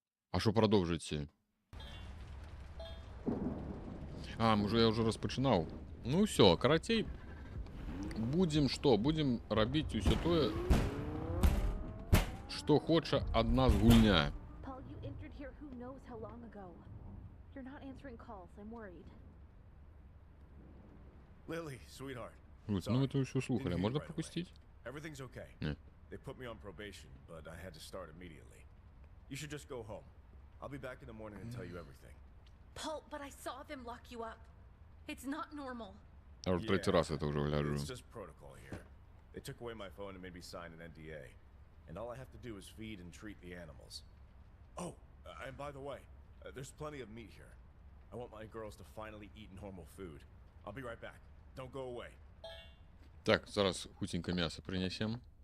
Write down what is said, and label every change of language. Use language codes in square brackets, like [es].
[be] А што прадоўжыце? Я ўжо распачынаў. Ну ўсё, карацей, будзем што? Будзем рабіць усё тое, што хоча ад нас гульня. [en] Paul, you entered here who knows how long ago. You're not answering calls. I'm worried. Lily, sweetheart. [be] Ну это ўсё слухалі, а можна [en] Right away. [be] прапусціць? [en] Everything's okay. [be] Не. [en] They put me on probation, but I had to start immediately. You should just go home. I'll be back in the morning and tell you everything. Paul, but I saw them lock you up. It's not normal. [ru] Я уже третий раз это уже гляжу. [en] It's just protocol here. They took away my phone and made me sign an NDA. And all I have to do is feed and treat the animals. Oh, and by the way, there's plenty of meat here. I want my girls to finally eat normal food. I'll be right back. Don't go away. [be] Так, зараз хутенько мясо принесем.